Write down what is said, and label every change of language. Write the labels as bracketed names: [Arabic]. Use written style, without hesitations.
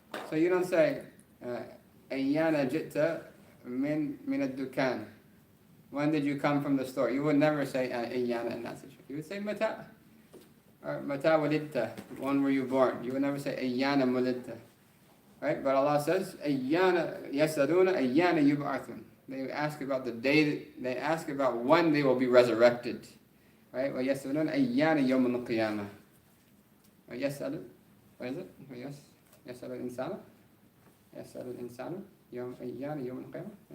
[English] So you don't say [Arabic] أيانا جئت من الدكان. [English] When did you come from the store? You would never say أيانا in that situation. You would say mata. Or [Arabic] mata walidta. [English] When were you born? You would never say [Arabic] أيانا ولدت. [English] Right? But Allah says [Arabic] أيانا يسألون أيانا يبعثون. [English] They ask about the day. They ask about when they will be resurrected. Right? [Arabic] ويسألون أيانا يوم القيامة. ويسأل. What is it? يسأل الإنسان. يسأل الإنسان أيانا يوم القيامة.